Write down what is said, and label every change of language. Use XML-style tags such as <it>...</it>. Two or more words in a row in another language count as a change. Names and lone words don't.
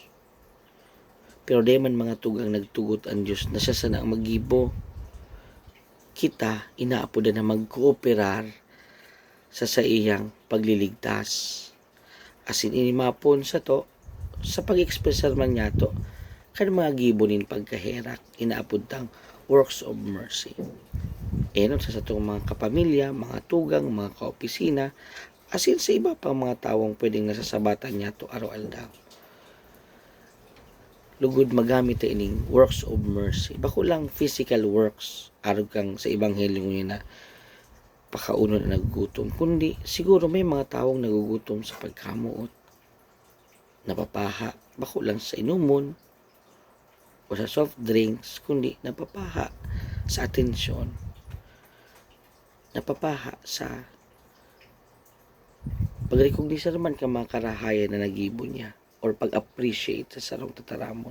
<bik>Pero di man mga tugang nagtugot ang Diyos na siya sana ang magibo, kita inaapodan na magkooperar sa iyang pagliligtas. Asin inimapon sa to, sa pag-expressar man niya to, kan mga gibonin pagkaherak, inaapod tang</bik> <en>works of mercy.</en> <bik>Sa itong mga kapamilya, mga tugang, mga kaopisina, asin sa iba pang mga tawong pwedeng nasasabatan niya to araw-aldaw. Lugod magamit ta ining</bik> <en>works of mercy.</en> <bik>Bako lang</bik> <en>physical works,</en> <bik>arog kang sa ebanghelyo niya na pakaunon na nagugutom, kundi siguro may mga tawong nagugutom sa pagkamuot, napapaha, bako lang sa inumon o sa</bik> <en>soft drinks,</en> <bik>kundi napapaha sa atensyon, napapaha sa pag-recognize naman ka mga karahayan na nagibo niya or pag-appreciate sa sarong tataramon.</bik>